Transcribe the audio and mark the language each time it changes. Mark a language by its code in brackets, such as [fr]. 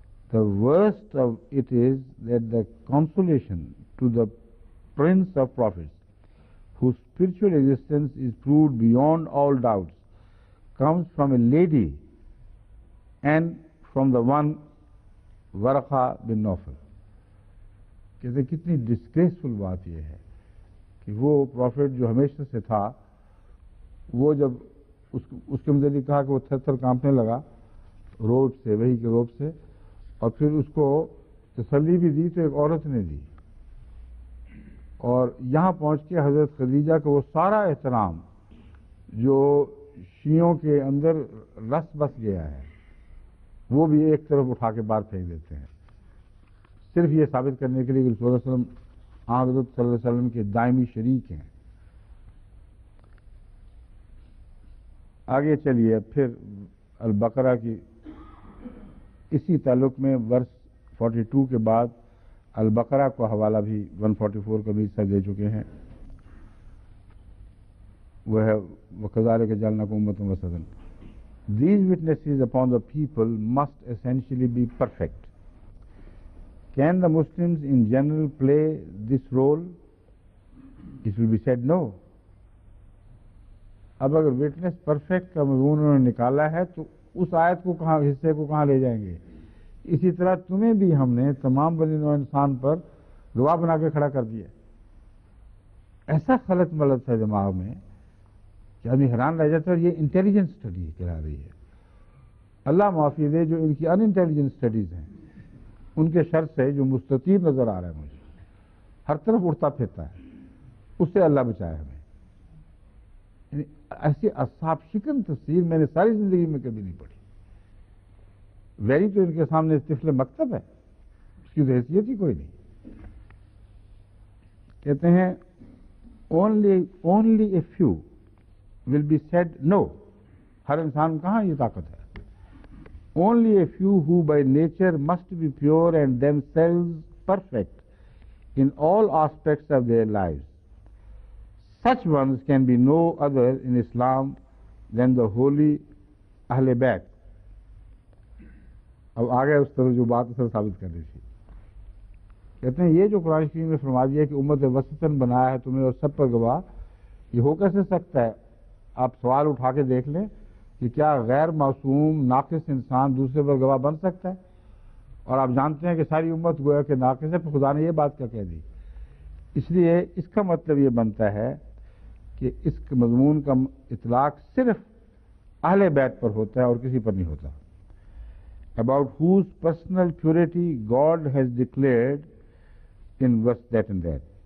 [en] The worst of it is that the consolation to the Prince of Prophets, whose spiritual existence is proved beyond all doubts, comes from a lady and from the one Warqa bin Nawfal. [ur] کہتے کتنی ڈسگریسفل بات یہ ہے کہ وہ profit جو ہمیشہ سے تھا وہ جب اس کے متعلق کہا کہ وہ تھر تھر کانپنے لگا روب سے، وہی کے روب سے، اور پھر اس کو تسلی بھی دی تو ایک عورت نے دی، اور یہاں پہنچ کے حضرت خدیجہ کو وہ سارا احترام جو شیعوں کے اندر رس بس گیا ہے وہ بھی ایک طرف اٹھا کے باہر پھینک دیتے ہیں، صرف یہ ثابت کرنے کے لیے کہ رسول اللہ علیہ وسلم حضرت صلی اللہ علیہ وسلم کے دائمی شریک ہیں. آگے چلیے پھر البقرہ کی اسی تعلق میں ورس 42 کے بعد البقرہ کو حوالہ بھی 144 کا بھی حصہ دے چکے ہیں. وہ ہے [ar] وَكَذَلِكَ جَعَلْنَاكُمْ أُمَّةً وَسَطًا. [en] These witnesses upon the people must essentially be perfect. Can the Muslims in general play this role? It will be said no. [ur] اب اگر وٹنس پرفیکٹ کا مضمون انہوں نے نکالا ہے تو اس آیت کو کہاں، حصے کو کہاں لے جائیں گے؟ اسی طرح تمہیں بھی ہم نے تمام بنی نوع انسان پر گواہ بنا کے کھڑا کر دیا. ایسا خلط ملط ہے دماغ میں کہ آدمی حیران رہ جاتا ہے. اور یہ انٹیلیجنس اسٹڈی کہلا رہی ہے. اللہ معافی دے جو ان کی ان انٹیلیجنس اسٹڈیز ہیں ان کے شر سے جو مستطیل نظر آ رہا ہے مجھے، ہر طرف اڑتا پھرتا ہے، اس سے اللہ بچائے ہمیں. یعنی ایسی اصحاب شکن تفسیر میں نے ساری زندگی میں کبھی نہیں پڑھی. ویری تو ان کے سامنے طفل مکتب ہے، اس کی تو حیثیت ہی کوئی نہیں. کہتے ہیں [en] only a few will be said no. [ur] ہر انسان کہاں یہ طاقت ہے. [en] Only a few who by nature must be pure and themselves perfect in all aspects of their lives. Such ones can be no other in Islam than the holy Ahl Bayt, [ur] اب آگے اس طرح جو بات اثر ثابت کرنی تھی. کہتے ہیں یہ جو قرآن شریف نے فرما دیا کہ امت وسطاً بنایا ہے تمہیں اور سب پر گواہ، یہ ہو کیسے سکتا ہے؟ آپ سوال اٹھا کے دیکھ لیں کہ کیا غیر معصوم ناقص انسان دوسرے پر گواہ بن سکتا ہے؟ اور آپ جانتے ہیں کہ ساری امت گویا کہ ناقص ہے، پھر خدا نے یہ بات کیا کہہ دی؟ اس لیے اس کا مطلب یہ بنتا ہے کہ اس مضمون کا اطلاق صرف اہل بیت پر ہوتا ہے اور کسی پر نہیں ہوتا. [en] About whose personal purity God has declared in verse that and that.